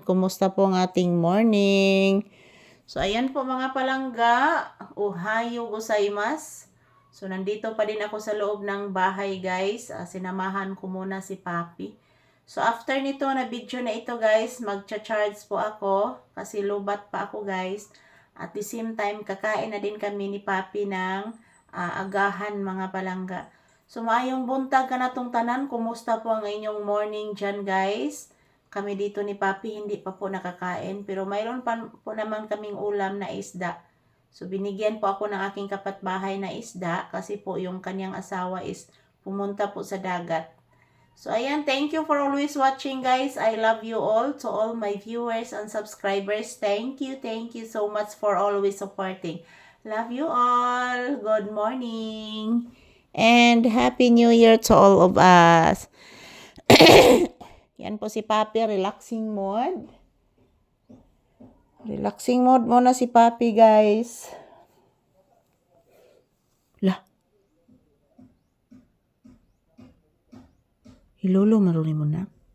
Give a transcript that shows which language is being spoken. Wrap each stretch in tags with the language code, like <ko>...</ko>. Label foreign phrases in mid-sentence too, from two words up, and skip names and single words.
<tl>Kumusta po ang ating morning? So ayan po mga palangga,</tl> <ja>おはようございます.</ja> <tl>So nandito pa din ako sa loob ng bahay guys. Sinamahan ko muna si Papi. So after nito na video na ito guys, magcha-charge po ako kasi lubat pa ako guys.</tl> <en>At the same time,</en> <tl>kakain na din kami ni Papi ng agahan mga palangga.</tl> <ceb>So maayong buntag kanatong tanan.</ceb> <tl>Kumusta po ang inyong morning dyan guys? Kami dito ni Papi hindi pa po nakakain. Pero mayroon pa po naman kaming ulam na isda. So binigyan po ako ng aking kapatbahay na isda. Kasi po yung kanyang asawa is pumunta po sa dagat. So ayan,</tl> <en>thank you for always watching guys. I love you all. To all my viewers and subscribers, thank you so much for always supporting. Love you all. Good morning. And Happy New Year to all of us.</en> <tl>Yan po si Papi,</tl> <en>relaxing mode. Relaxing mode</en> <tl>muna si Papi guys. Lah. Hilolo maruni mo na.</tl>